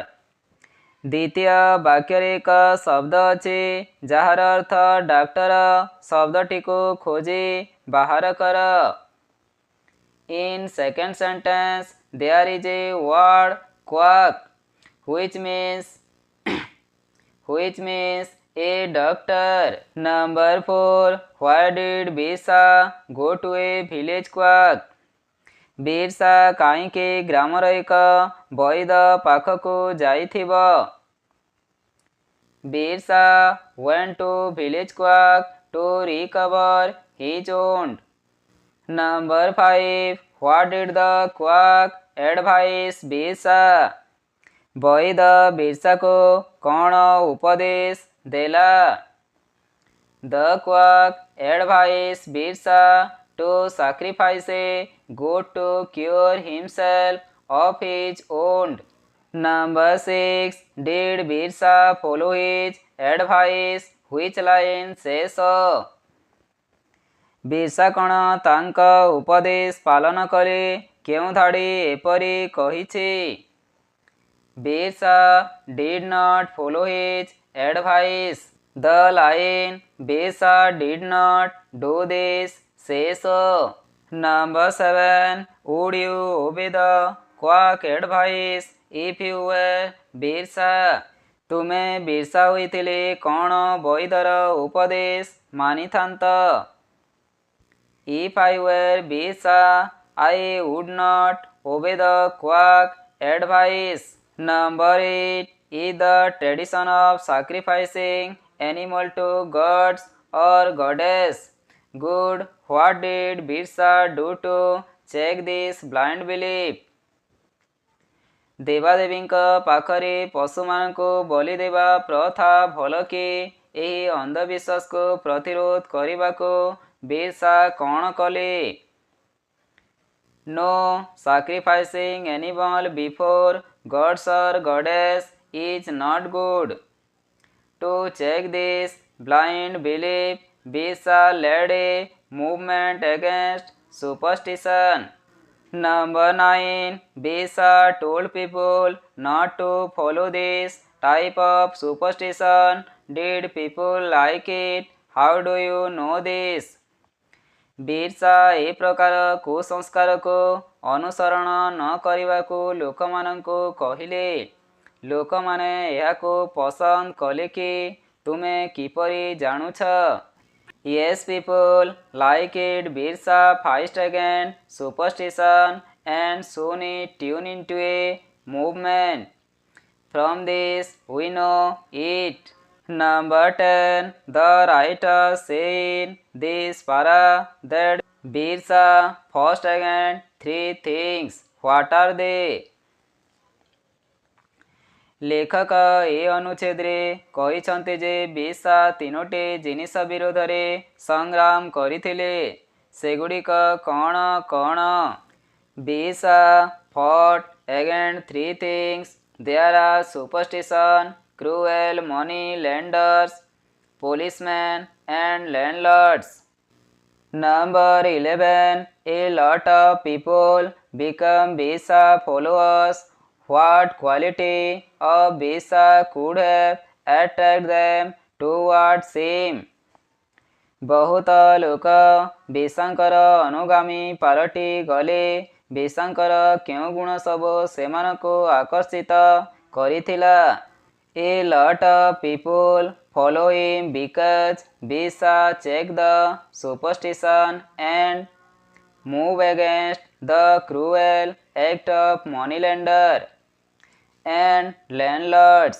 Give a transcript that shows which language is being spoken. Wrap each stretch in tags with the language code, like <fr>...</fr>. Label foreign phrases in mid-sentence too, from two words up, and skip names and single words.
<or>ଦ୍ୱିତୀୟ ବାକ୍ୟରେ ଏକ ଶବ୍ଦ ଅଛି ଯାହାର ଅର୍ଥ ଡାକ୍ତର। ଶବ୍ଦଟିକୁ ଖୋଜି ବାହାର କର।</or> <en>In second sentence, there is a word quack which means a doctor. Number 4. Why did Birsa go to a village quack?</en> <or>ବିର୍ସା କାହିଁକି ଗ୍ରାମର ଏକ ବୈଦ ପାଖକୁ ଯାଇଥିବ?</or> <en>Birsa went to village quack to recover his wound. Number 5. What did the quack advise Birsa?</en> <or>ବୈଦ ବିର୍ସାକୁ କ'ଣ ଉପଦେଶ ଦେଲା?</or> <en>The quack advised Birsa to sacrifice a goat to cure himself of his wound. Number 6. Did Birsa follow his advice? Which line says so?</en> <or>ବିର୍ସା କ'ଣ ତାଙ୍କ ଉପଦେଶ ପାଳନ କଲେ? କେଉଁ ଧାଡ଼ି ଏପରି କହିଛି?</or> <en>Birsa did not follow his advice. The line Birsa did not do this says so. Number 7. Would you obey the quack advice if you were Birsa?</en> <or>ତୁମେ ବିର୍ସା ହୋଇଥିଲେ କ'ଣ ବୈଦର ଉପଦେଶ ମାନିଥାନ୍ତ?</or> <en>If I were Birsa, I would not obey the quack advice. Number 8. Is the tradition of sacrificing animal to gods or goddess good? What did Birsa do to check this blind belief?</en> <or>ଦେବାଦେବୀଙ୍କ ପାଖରେ ପଶୁମାନଙ୍କୁ ବଳି ଦେବା ପ୍ରଥା ଭଲ କି? ଏହି ଅନ୍ଧବିଶ୍ୱାସକୁ ପ୍ରତିରୋଧ କରିବାକୁ ବିର୍ସା କ'ଣ କଲେ?</or> <en>No, sacrificing animal before gods or goddess is not good. To check this blind belief, Birsa led a movement against superstition. Number 9. Birsa told people not to follow this type of superstition. Did people like it? How do you know this?</en> <or>ବିର୍ସା ଏ ପ୍ରକାର କୁସଂସ୍କାରକୁ ଅନୁସରଣ ନ କରିବାକୁ ଲୋକମାନଙ୍କୁ କହିଲେ। ଲୋକମାନେ ଏହାକୁ ପସନ୍ଦ କଲେ କି? ତୁମେ କିପରି ଜାଣୁଛ?</or> <en>Yes, people like it. Birsa faced against superstition and soon it tuned into a movement. From this we know it. Number 10. The writer say in this para that Birsa fought against 3 things. What are they?</en> <or>ଲେଖକ ଏ ଅନୁଚ୍ଛେଦରେ କହିଛନ୍ତି ଯେ ବିର୍ସା 3ଟି ଜିନିଷ ବିରୋଧରେ ସଂଗ୍ରାମ କରିଥିଲେ। ସେଗୁଡ଼ିକ କ'ଣ କ'ଣ? ବିର୍ସା</or> <en>fought against three things. There are superstition, cruel money lenders, policemen and landlords. Number 11. A lot of people become Birsa followers. What quality of Birsa could have attracted them towards him?</en> <or>ବହୁତ ଲୋକ ବିର୍ସାଙ୍କର ଅନୁଗାମୀ ପାଲଟି ଗଲେ। ବିର୍ସାଙ୍କର କେଉଁ ଗୁଣ ସବୁ ସେମାନଙ୍କୁ ଆକର୍ଷିତ କରିଥିଲା?</or> <en>A lot of people follow him because Birsa checked the superstition and move against the cruel act of moneylender and landlords.</en>